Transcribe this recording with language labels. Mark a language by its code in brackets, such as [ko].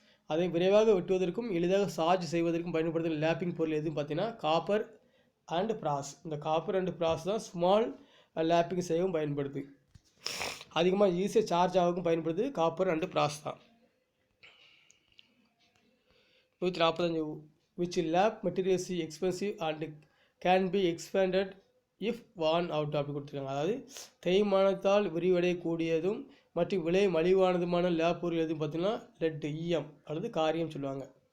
[ta] அதை விரைவாக வெட்டுவதற்கும் எளிதாக சார்ஜ் செய்வதற்கும் பயன்படுத்துகிற லேப்பிங் பொருள் எதுன்னு பார்த்தீங்கன்னா காப்பர் அண்ட் பிராஸ். இந்த காப்பர் அண்ட் பிராஸ் தான் ஸ்மால் லேப்பிங் செய்யவும் பயன்படுது. அதிகமாக ஈஸியாக சார்ஜ் ஆகவும் பயன்படுது காப்பர் அண்ட் பிராஸ் தான். [en] 145 which lap materials is expensive and can be expanded if worn out [ta] அப்படி கொடுத்துருக்காங்க. அதாவது தேய்மானத்தால் விரிவடையக்கூடியதும் மற்றும் விலை மலிவானதுமான லேப் பொருள் எதுவும் பார்த்தீங்கன்னா லெட் ஈயம் அல்லது காரியம் சொல்லுவாங்க.